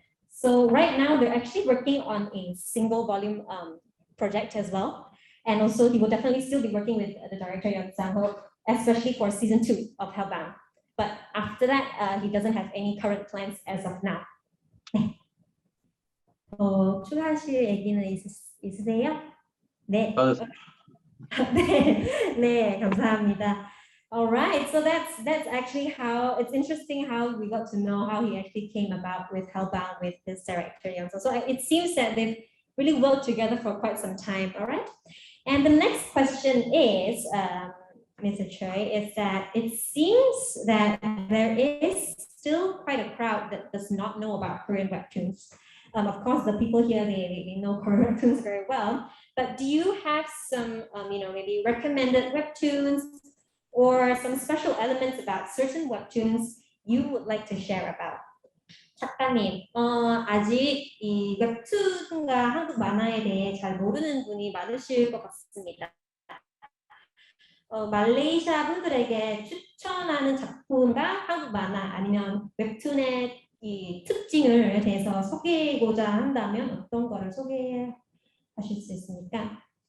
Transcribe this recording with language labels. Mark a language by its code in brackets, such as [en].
[en] So right now they're actually working on a single volume project as well. And also he will definitely still be working with the director Yeon Sang-ho, especially for season 2 of Hellbound. But after that, he doesn't have any current plans as of now. [ko] 추가하실 얘기는 있으세요? 네. 네, 네, 감사합니다. [en] All right, so that's actually how it's interesting how we got to know how he actually came about with Hellbound with his director Yeon Sang-ho. So it seems that they've really worked together for quite some time. All right, and the next question is, Mr. Choi, is that it seems that there is still quite a crowd that does not know about Korean webtoons. Of course, the people here, they know Korean webtoons very well, but do you have some, maybe recommended webtoons or some special elements about certain webtoons you would like to share about? [ko] 작가님, 아직 이 웹툰과 한국 만화에 대해 잘 모르는 분이 많으실 것 같습니다. 말레이시아 분들에게 추천하는 작품과 한국 만화 아니면 웹툰의 이 특징을 대해서 소개하고자 한다면 어떤 거를 소개하실 수 있습니까?